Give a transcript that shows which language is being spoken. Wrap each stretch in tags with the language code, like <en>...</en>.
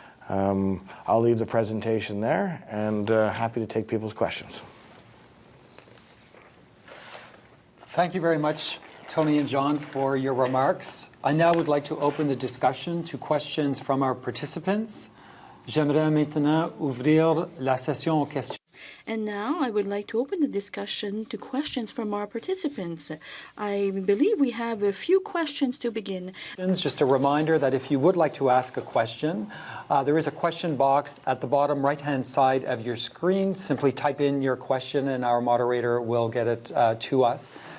<en>I'll leave the presentation there, and happy to take people's questions. Thank you very much, Tony and John, for your remarks. I now would like to open the discussion to questions from our participants.</en> <fr>J'aimerais maintenant ouvrir la session aux questions.</fr> <en>And now I would like to open the discussion to questions from our participants. I believe we have a few questions to begin. Just a reminder that if you would like to ask a question, there is a question box at the bottom right-hand side of your screen. Simply type in your question and our moderator will get it to us.</en>